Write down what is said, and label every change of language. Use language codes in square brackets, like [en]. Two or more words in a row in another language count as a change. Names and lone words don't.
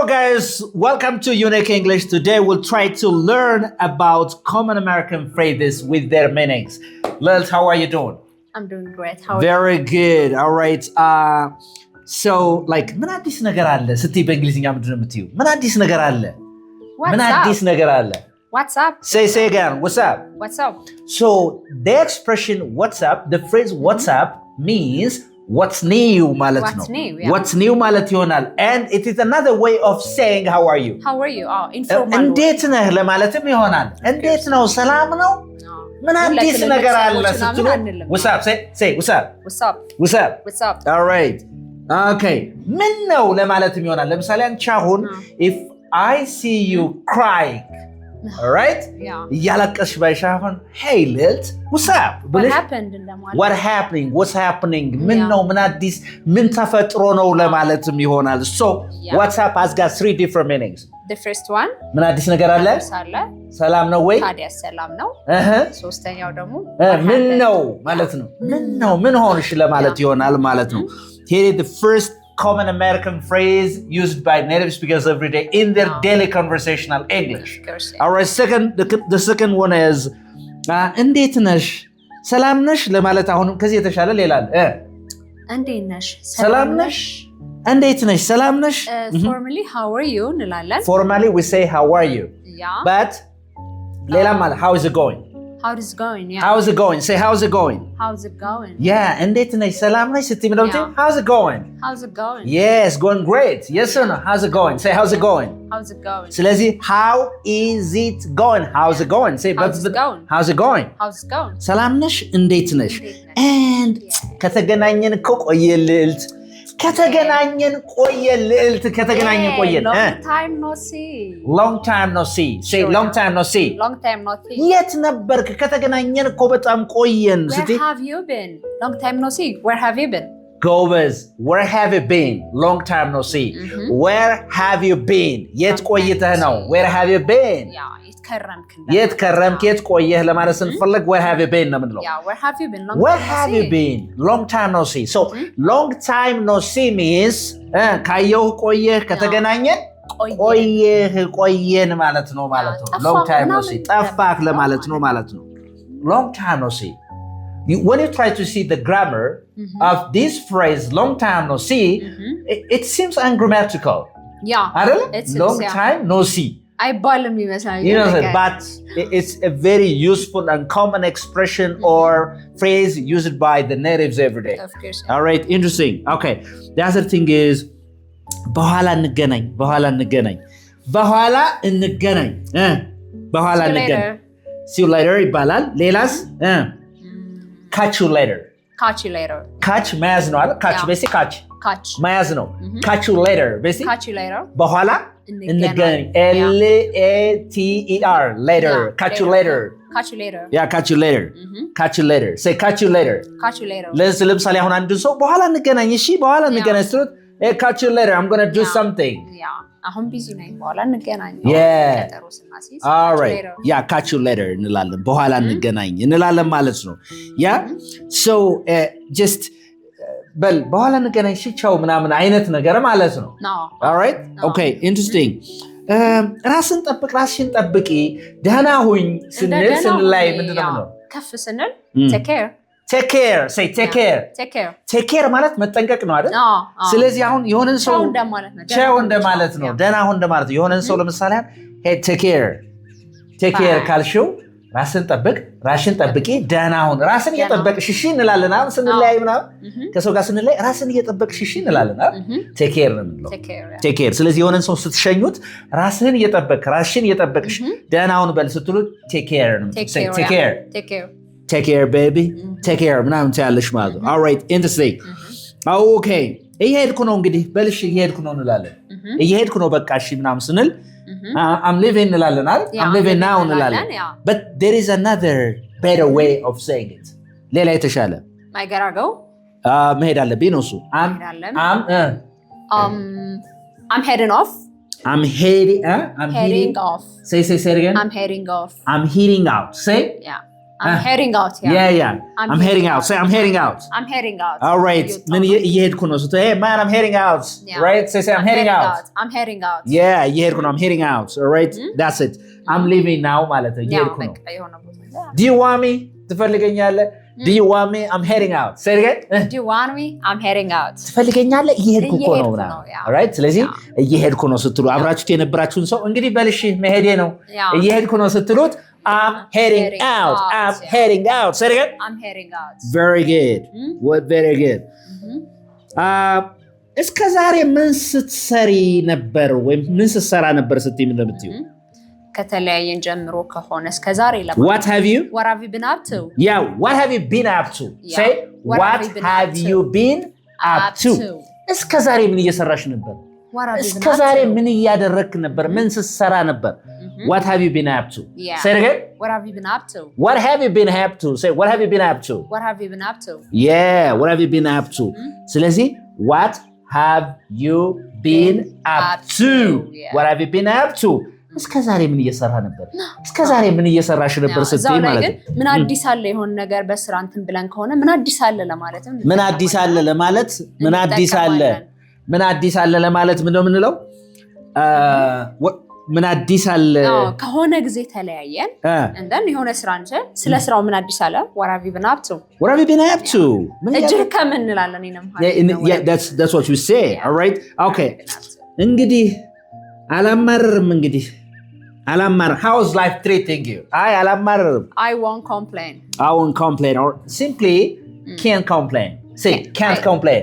[en] guys, welcome to Unique English. Today we'll try to learn about common American phrases with their meanings. Lilt, how are you doing? I'm doing great. How are Very good. All right. So like [am] ምን አዲስ ነገር አለ ስትይ በእንግሊዝኛ ምንድን ነው የምትይው? ምን አዲስ ነገር አለ? ምን አዲስ ነገር አለ? [en] What's up? Say again. What's up? What's up? So the expression what's up, the phrase what's up means what's new [am] ማለት ነው. [en] What's new? Yeah. What's new [am] ማለት ይሆናል. [en] And it is another way of saying how are you? How are you? Oh, informal. [am] እንዴት ነህ ለማለትም ይሆናል. እንዴት ነው? ሰላም ነው? ምን አዲስ ነገር አለ ስትሉ [en] what's up? Say what's up? What's up? What's up? What's up? All right. [am] Okay. ምን ነው ለማለትም ይሆናል. ለምሳሌ አንቺ አሁን [en] if I see you crying, all right? Yeah. [am] እያለቀስሽ ባይሽ አሁን [en] hey Lilt, what's up? What happened እንደማለት What happening? What's happening? [am] ምን ነው? ምን አዲስ? ምን ተፈጥሮ ነው ለማለትም ይሆናል. [en] So, what's up has got three different meanings. The first one [am] ምን አዲስ ነገር አለ? ሰላም ነው ወይ? ታዲያ ሰላም ነው። ሶስተኛው ደግሞ ምን ነው ማለት ነው። ምን ሆንሽ ለማለት ይሆናል ማለት ነው። [en] Here is the first common American phrase used by native speakers every day in their daily conversational English. All right, the second one is [am] እንዴት ነሽ? ሰላም ነሽ ለማለት አሁንም ከዚህ የተሻለ ሌላ አለ። እንዴት ነሽ? ሰላም ነሽ? እንዴት ነሽ? ሰላም ነሽ? [en] Formally how are you እንላለን። Formally we say how are you? Yeah. But [am] ሌላ ማለት [en] how is it going? How is it going? Yeah. How's it going? Say how's it going? How's it going? Yeah, [am] እንዴት ነሽ? ሰላም ነሽ ስትይ ምንድነው የምትይው? [en] How's it going? How's it going? Yes, going great. Yes or no? How's it going? Say how's it going? How's it going? ስለዚህ how is it going? How's it going? Say how's it going? How's it going? How's it going? [am] ሰላም ነሽ? እንዴት ነሽ? And ከተገናኘን እኮ ቆየ ልዕልት ከተገናኘን ቆየን። [en] Long time no see. Long time no see. Say long time no see. Long time no see. [am] የት ነበርክ? ከተገናኘን እኮ በጣም ቆየን። [en] Where have you been? Long time no see. Where have you been? ጎበዝ. Where have you been? Long time no see. Where have you been? [am] የት ቆይተህ ነው? [en] Where have you been? [am] የት ከረምክ? የት ቆየህ ለማለት ስንፈልግ [en] where have you been [am] ነው የምንለው። [en] Where have you been? Where have you been? Long time no see. So long time no see means [am] ካየሁ ቆየህ፣ ከተገናኘን ቆየን ማለት ነው። [en] Long time no see. [am] ጠፋክ ለማለት ነው ማለት ነው። [en] Long time no see. When you try to see the grammar of this phrase long time no see, it seems ungrammatical. Yeah. [am] አይደል? [en] It's long time no see. [am] አይባልም ይመስላል። [en] You know, but it's a very useful and common expression or phrase used by the natives every day. Of course. All right, interesting. Okay, the other thing is [am] በኋላ እንገናኝ። [en] See you later [am] ይባላል። ሌላስ [en] catch you later. [am] catch መያዝ ነው አይደል? [en] catch basically catch [am] መያዝ ነው። [en] catch you later basically [am] በኋላ እንገናኝ [en] later later. catch you later. Yeah, catch you later. Say catch you later. [am] ለምሳሌ አሁን አንድ ሰው በኋላ እንገናኝ ስትሉት [en] catch you later, I'm going to do something. [am] አሁን ቢዚ ነኝ በኋላ እንገናኝ። ቀጠሮ ስናስይዝ [en] all right. Yeah, catch you later [am] እንላለን። በኋላ እንገናኝ እንላለን ማለት ነው። [en] Yeah, so just [am] በኋላ እንገናኝ ቻው ምናምን አይነት ነገር ማለት ነው። [en] All right? Okay, interesting. [am] ራስሽን ጠብቂ፣ ደህና ሁኝ ስንላይ ምንድነው ነው? ከፍ ስንል [en] take care. Say take care [am] ማለት መጠንቀቅ ነው አይደል? ስለዚህ አሁን የሆነን ሰው ቻው እንደማለት ነው፣ ደህና ሁን እንደማለት ነው። የሆነን ሰው ለምሳሌ [en] hey take care [am] ካልሽው ራስን ጠብቂ፣ ደህና ሁን። ራስን እየጠበቅሽ እሺ እንላለን። አሁን ስንለያይ ምናምን ከሰው ጋር ስንለያይ ራስን እየጠበቅሽ እሺ እንላለን። [en] take care [am] ነው የምንለው። [en] take care። [am] ስለዚህ የሆነን ሰው ስትሸኙት ራስን እየጠበቅሽ ደህና ሁን በል ስትሉት [en] take care [am] ነው። [en] Say take care baby. take care [am] ምናምን ትያለሽ ማለት ነው። [en] all right, interesting. [am] Okay, እየሄድኩ ነው እንግዲህ በልሽ እየሄድኩ ነው እንላለን። እየሄድኩ ነው በቃ እሺ ምናምን ስንል [en] I'm leaving [am] እንላለን አይደል? [en] I'm leaving now እንላለን። But there is another better way of saying it. [am] ሌላ የተሻለ መሄድ አለብኝ ነው እሱ። [en] I'm heading off. I'm heading off. Say it again. I'm heading off. I'm heading out. Say I'm heading out. Yeah. I'm heading out. Say I'm heading out. I'm heading out. All right. [am] ምን እየሄድኩ ነው ስትይ [en] hey man I'm heading out. Right? Say I'm heading out. I'm heading out. Yeah, [am] እየሄድኩ ነው [en] I'm heading out. All right? That's it. I'm leaving now [am] ማለት ነው እየሄድኩ ነው። [en] Do you want me? ትፈልገኛለህ? Do you want me? I'm heading out. Say it again. Do you want me? I'm heading out. [am] ትፈልገኛለህ? እየሄድኩ እኮ ነው ምናምን። [en] All right? [am] ስለዚህ እየሄድኩ ነው ስትሉ አብራችሁት የነበራችሁን ሰው እንግዲህ በልሽ መሄዴ ነው እየሄድኩ ነው ስትሉት [en] I'm heading out. I'm heading out. Say it again. I'm heading out. Very good. What very good. [am] እስከ ዛሬ ምን ስትሰሪ ነበር ወይም ምን ስትሰራ ነበር ስትይ ምን እንደምትዩ? ከተለያየን ጀምሮ ከሆነ እስከ ዛሬ [en] What have you? What have you been up to? Yeah, what have you been up to? Say what have you been up to? [am] እስከ ዛሬ ምን እየሰራሽ ነበር? እስከ ዛሬ ምን እያደረክ ነበር? ምን ስትሰራ ነበር? [en] What have you been up to? Say it again. What have you been up to? What have you been up to? Say what have you been up to? What have you been up to? Yeah, what have you been up to? ስለዚህ what have you been up to? What have you been up to? [am] እስከ ዛሬ ምን እየሰራ ነበር? እስከ ዛሬ ምን እየሰራሽ ነበር ስትይ ማለት ነው። ምን አዲስ አለ የሆነ ነገር በስራ እንትን ብለን ከሆነ ምን አዲስ አለ ለማለት ነው። ምን አዲስ አለ ለማለት ምን አዲስ አለ ለማለት ምን ነው የምንለው? ምን አዲስ አለ ከሆነ ጊዜ ተለያየን እንደን የሆነ ስራ እንጂ ስለ ስራው ምን አዲስ አለ? [en] What have you been up to? What have you been up to? [am] እጅግ ከምን እንላለን [en] Yeah, that's what we say. All right? Okay. [am] እንግዲህ አላማርርም እንግዲህ [en] How is life treating you? [am] አላማርርም. [en] I won't complain. I won't complain or simply can't complain. Say can't complain.